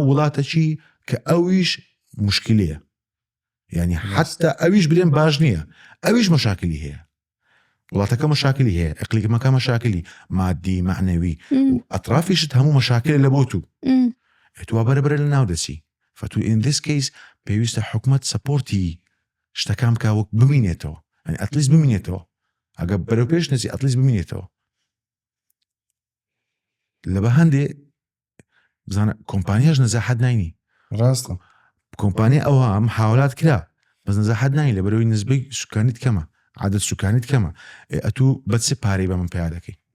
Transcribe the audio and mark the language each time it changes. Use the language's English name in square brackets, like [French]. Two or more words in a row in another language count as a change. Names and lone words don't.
[Central Kurdish] وڵاتەکی کە ئەویش مشکلەیە یعنی حتا ئەویش برێن باش نییە ئەویش مەشاکلی هەیە وڵاتەکە مەشاکلی هەیە ئەقلیمەکە مەشاکلی مادی معنەوی و ئەطرافیشت هەموو مەشاکل لە بۆ تو بەرەبرە لەناو دەچی فتو [English] in this case [Central Kurdish] پێویستە حکومەت سەپۆرتی شتەکان بکە وەک ببینێتەوە ئەتلیست ببینێتەوە ئەگە بەرەو پێش نەچی ئەتلیست ببینێتەوە لە بە هەندێ بزانە کۆمپانیاش نەزاحەت ناینی ڕاستە کۆمپانیا ئەوە محاولات کرا بەس نەزاحەت ناینی لە بەرەوەی نسبەی سوکانیت کەمە عادەت سوکانیت کەمە ئەتوو بەچ پارەی بە من پیا دەکەی